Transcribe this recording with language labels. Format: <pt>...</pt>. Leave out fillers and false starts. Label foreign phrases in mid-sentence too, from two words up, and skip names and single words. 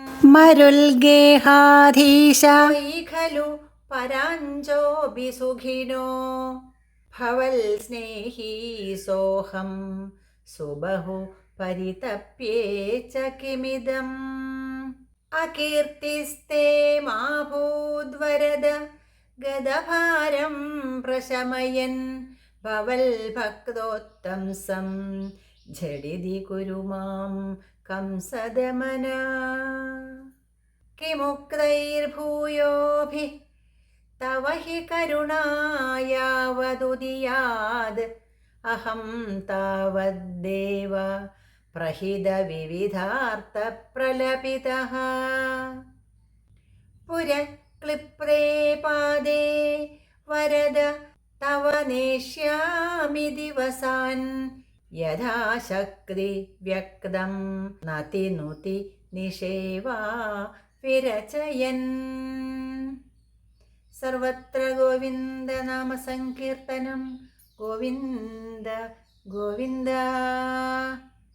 <sa>മരുൽഗേഹാധീശ ഖലു പരാഞ്ജോപി സുഖിനോ ഭവൽ സ്നേഹീ സോഹം സുബഹു പരിതപ്യേ ച കിമിദം. അകീർത്തിസ്തേ മാഭൂദ്വരദ ഗദഭാരം പ്രശമയൻ ഭവൽ ഭക്തോത്തംസം झटिति कुरु मां कंसदमन किमुक्तैर्भूयोभिः तव हि करुणायावदुदीयाद् अहं तावद्देव प्रहितविविधार्थप्रलपितः पुरक्लिप्ते पादे वरद तव नेष्यामि दिवसान् യഥാശക്തി വ്യക്തം നതിനുതി നിഷേവാ വിരചയൻ. സർവത്ര ഗോവിന്ദനാമസങ്കീർത്തനം. ഗോവിന്ദ ഗോവിന്ദ.</sa>